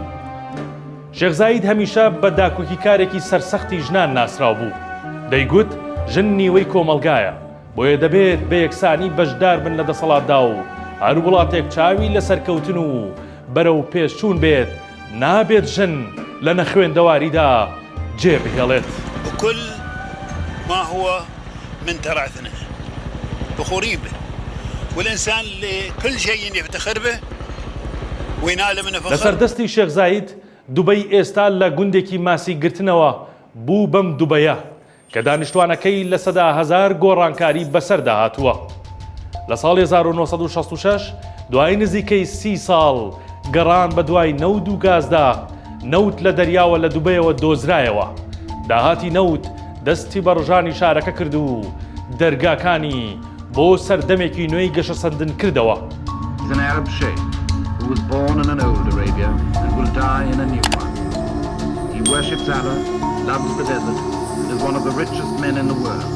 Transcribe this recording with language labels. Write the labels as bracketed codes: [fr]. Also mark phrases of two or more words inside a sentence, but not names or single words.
[ckb] شێخ زاید هەمیشە بە داکۆکی کارێکی سەرسەختی ژنان ناسراو بوو. دەیگوت ژن نیوەی کۆمەلگایە، بۆیە دەبێت بە یەکسانی بەشدار بن لە دەسەڵاتدا و هەر وڵاتێک چاوی لە سەرکەوتن و بەرەو پێشچوون بێت، نابێت ژن لە نەخوێندەواریدا جێبهێڵێت. [ar] وكل ما هو من تراثنا فخورين به، والإنسان لكل شيء يفتخر به وينال منه فخر. [ckb] لەسەردەستی شێخ زاید دوبەی ئێستا لە گوندێکی ماسی گرتنەوە بوو بەم دوبەیە کە دانیشتوانەکەی لە سەدا هەزار گۆڕانکاری بەسەردا هاتووە. لە ساڵی 1966 دوای نزیکەی 30 ساڵ گەڕان بە دوای نەود و گازدا، نەوت لە دەریاوە لە دوبەیەوە دۆزرایەوە. داهاتی نەوت دەستی بە ڕژانی شارەکە کرد و دەرگاکانی بۆ سەردەمێکی نوێی گەشە سەندن کردەوە. [en] He's an Arab sheikh who was born in an old Arabia and will die in a new one. He worships Allah, loves the desert, and is one of the richest men in the world.